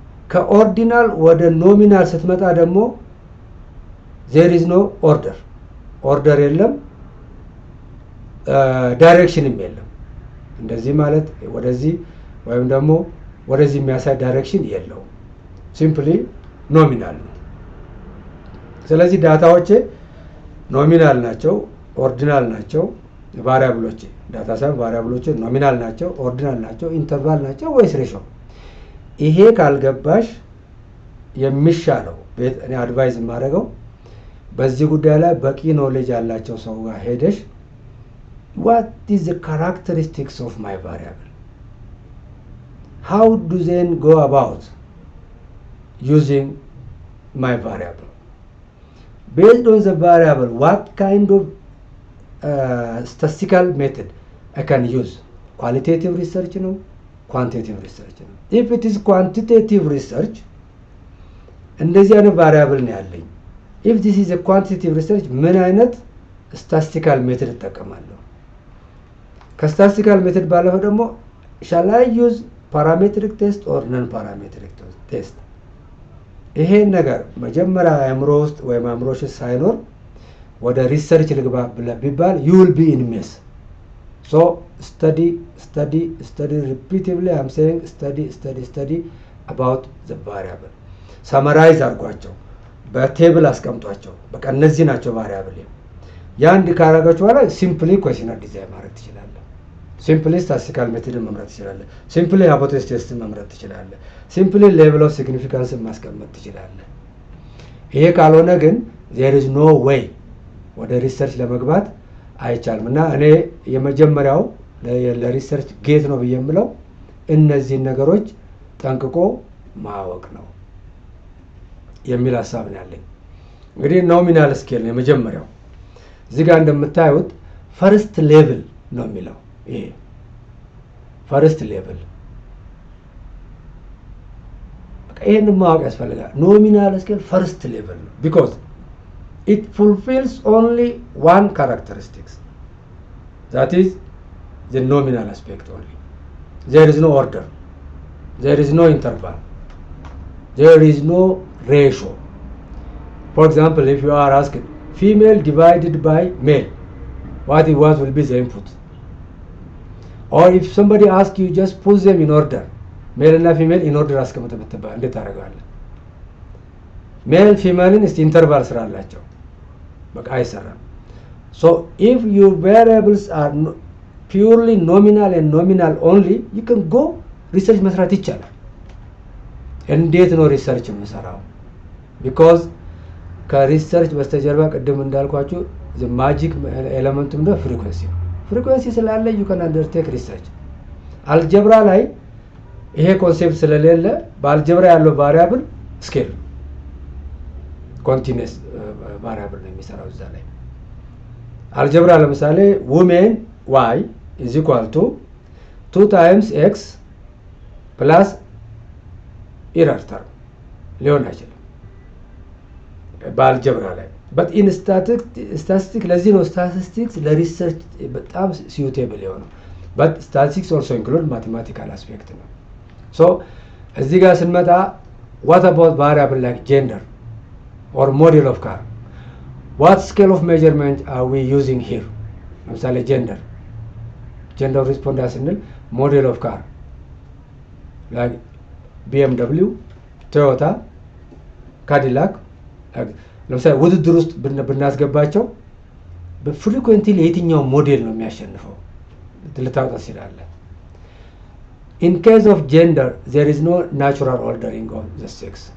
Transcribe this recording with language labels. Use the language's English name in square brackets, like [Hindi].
[Amharic] ከኦርዲናል ወደ ኖሚናል ስትመጣ ደግሞ [English] there is no order [Amharic] የለም፣ ዳይሬክሽንም የለም። እንደዚህ ማለት ወደዚህ ወይም ደግሞ ወደዚህ የሚያሳይ ዳይሬክሽን የለውም። ሲምፕሊ ኖሚናል ነው። ስለዚህ ዳታዎቼ ኖሚናል ናቸው፣ ኦርዲናል ናቸው። ቫሪያብሎቼ ዳታ ሳይሆን ቫሪያብሎቼ ኖሚናል ናቸው፣ ኦርዲናል ናቸው፣ ኢንተርቫል ናቸው ወይስ ሬሾ? ይሄ ካልገባሽ የሚሻለው እኔ አድቫይዝ የማደርገው በዚህ ጉዳይ ላይ በቂ ኖሌጅ ያላቸው ሰው ጋር ሄደሽ [English] what is the characteristics of my variable? How do they go about using my variable? Based on the variable, what kind of statistical method I can use? Qualitative research, no? Quantitative research, no? If it is quantitative research, [Amharic] እንደዚህ አይነት [English] variable [Amharic] ነው ያለኝ። [English] If this is a quantitative research, [Amharic] ምን አይነት statistical method እጠቀማለሁ? ከስታቲስቲካል ሜተድ ባለፈ ደግሞ [English] shall I use parametric test or non parametric test? [Amharic] ይሄን ነገር መጀመሪያ አእምሮ ውስጥ ወይም አእምሮሽ ሳይኖር ወደ ሪሰርች ልግባ ቢባል [English] you will be in mess. So study repeatedly. I'm saying study about the variable. [Amharic] Summarize አድርጓቸው፣ በቴብል አስቀምጧቸው። በቃ እነዚህ ናቸው ቫሪያብል። ያን ካረጋችሁ በኋላ ሲምፕሊ ኩዌስቸነር ዲዛይን ማድረግ ትችላለህ። ሲምፕሊ ስታቲስቲካል ሜተድን መምረጥ ትችላለህ። ሲምፕሊ ሃይፖቴሲስ ቴስትን መምረጥ ትችላለህ። ሲምፕሊ ሌቭል ኦፍ ሲግኒፊካንስን ማስቀመጥ ትችላለህ። ይሄ ካልሆነ ግን [English] there is no way [Amharic] ወደ ሪሰርች ለመግባት አይቻልም። እና እኔ የመጀመሪያው ለሪሰርች ጌት ነው ብዬ የምለው እነዚህን ነገሮች ጠንቅቆ ማወቅ ነው የሚል ሀሳብ ነው ያለኝ። እንግዲህ ኖሚናል ስኬል ነው የመጀመሪያው። እዚህ ጋር እንደምታዩት ፈርስት ሌቭል ነው የሚለው። ይሄ ፈርስት ሌቭል ይሄን ማወቅ ያስፈልጋል። ኖሚናል ስኬል ፈርስት ሌቭል ነው [English] because it fulfills only one characteristics, that is the nominal aspect only. There is no order, there is no interval, there is no ratio. For example, if you are asked female divided by male, what will be the input? Or if somebody asks you, just put them in order, male and female in order [Amharic] አስቀምጥ ብትባል እንዴት ታደርጋለህ? ሜል ፊሜልን እስቲ ኢንተርቫል ስራላቸው በቃ አይሰራም። [English] So if your variables are purely nominal and nominal only, you can go research [Amharic] መስራት ይቻላል። እንዴት ነው ሪሰርች የምሰራው? because ከሪሰርች በስተጀርባ ቅድም እንዳልኳችሁ [English] the magic element [Amharic] ነው ፍሪኩዌንሲ። ፍሪኩዌንሲ ስላለ [English] you can undertake research። [Amharic] አልጀብራ ላይ ይሄ ኮንሴፕት ስለሌለ በአልጀብራ ያለው ቫሪያብል ስኬል ኮንቲኒየስ ቫሪያብል ነው የሚሰራው እዛ ላይ። አልጀብራ ለምሳሌ [English] women y is equal to 2 times x plus error term [Amharic] ሊሆን አይችልም በአልጀብራ ላይ። [English] but in statistics [Amharic] ለዚህ ነው statistics ለሪሰርች በጣም suitable የሆነው። [English] but statistics also include mathematical aspect [Amharic] ነው። so እዚህ ጋር ስንመጣ [English] what about variable like gender or model of car? What scale of measurement are we using here? ለምሳሌ gender respondents ስንል model of car like BMW, Toyota, Cadillac [Amharic] ለምሳሌ ውድድር ውስጥ ብናስገባቸው በፍሪኩዌንትሊ የትኛው ሞዴል ነው የሚያሸንፈው ልታውጣ ትችላለህ። [English] In case of gender, there is no natural ordering of the sex.